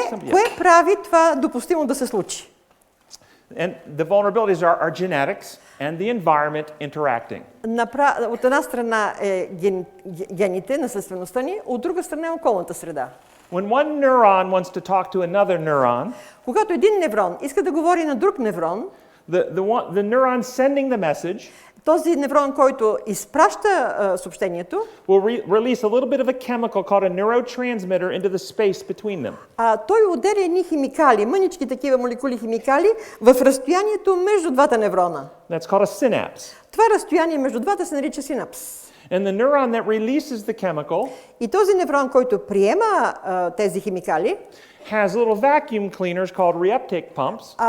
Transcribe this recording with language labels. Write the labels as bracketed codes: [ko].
[bg] Кое прави това допустимо да се случи? [en] And the vulnerabilities are genetics and the environment interacting. [bg] От една страна е гените, наследствеността ни, от друга страна е околната среда. [en] When one neuron wants to talk to another neuron, [bg] когато един неврон иска да говори на друг неврон, [en] the neuron sending the message [bg] този неврон, който изпраща съобщението, [en] will release a little bit of a chemical called a neurotransmitter into the space between them. [bg] Той отделя едни химикали, мънички такива молекули химикали в разстоянието между двата неврона. [en] That's called a synapse. [bg] Това разстояние между двата се нарича синапс. [en] And the neuron that releases the chemical [bg] и този неврон, който приема тези химикали, [en] has little vacuum cleaners called reuptake pumps.